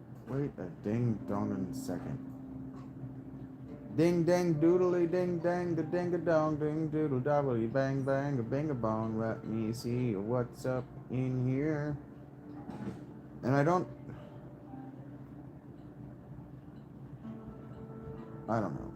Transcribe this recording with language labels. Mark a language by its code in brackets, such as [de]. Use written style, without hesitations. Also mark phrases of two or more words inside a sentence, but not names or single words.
[en] Wait a ding dong second. Ding dang doodly ding dang a ding a dong ding doodle dobbly bang bang a bing a bong. Let me see what's up in here. And I don't know.